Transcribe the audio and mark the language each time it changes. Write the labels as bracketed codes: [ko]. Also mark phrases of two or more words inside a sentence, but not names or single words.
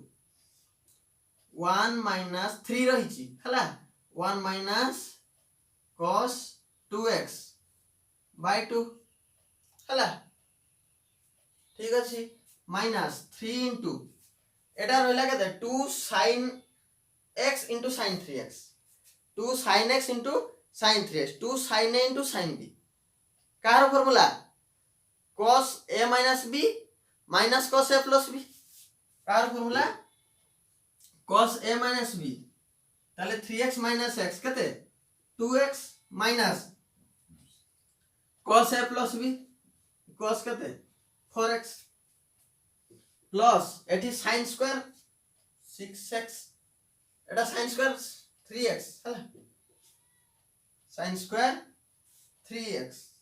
[or] 1 - 3 ରହିଚି ହଲା 1 - [en] cos 2x by 2 [or] ହଲା ଠିକ ଅଛି -3 into ଏଟା ରହଲା କେତେ 2 [en] sin x into sin 3x 2 sin x into sin 3x 2 sin a into sin b कार फार्मूला cos a - b minus cos a plus b कार फार्मूला cos a - b ताले 3x - x केते 2x minus cos a plus b cos केते 4x प्लस एठी sin स्क्वायर 6x एटा sin स्क्वायर 3x हला sin स्क्वायर 3x